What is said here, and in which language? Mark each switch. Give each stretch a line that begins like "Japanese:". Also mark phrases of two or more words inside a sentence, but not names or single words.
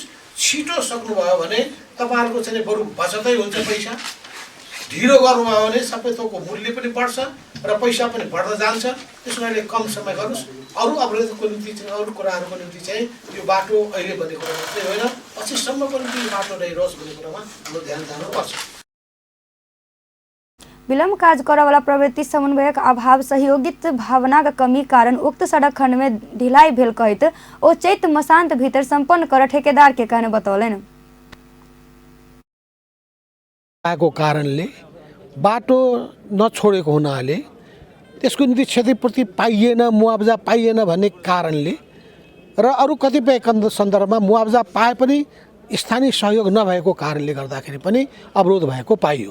Nepali: छिटो सक्नुभयो भने तपाईँहरूको चाहिँ बरु बचतै हुन्छ पैसा। ढिलो गर्नुभयो भने सबै थोकको मूल्य पनि बढ्छ र पैसा पनि बढ्दै जान्छ। त्यसो कारणले कम समय गर्नुहोस्। अरू अवरोधको निम्ति चाहिँ, अरू कुराहरूको निम्ति चाहिँ यो बाटो अहिले भन्ने कुरा मात्रै होइन, पछिसम्मको निम्ति यो बाटो रहिरहोस् भन्ने कुरामा हाम्रो ध्यान जानुपर्छ।
Maithili: विलम्ब कार्य करे वाला प्रवृत्ति, समन्वयक अभाव, सहयोगित भावना का कमी कारण उक्त सड़क खंड में ढिलाई भेल कहित ओ चैत मसांत भीतर संपन्न कर ठेकेदार के कहने बतौलनि।
Nepali: को कारणले बाटो नछोडेको हुनाले त्यसको निम्ति क्षतिपूर्ति पाइएन, मुआवजा पाइएन भन्ने कारणले र अरू कतिपय सन्दर्भमा मुआवजा पाए पनि स्थानीय सहयोग नभएको कारणले गर्दाखेरि पनि अवरोध भएको पाइयो।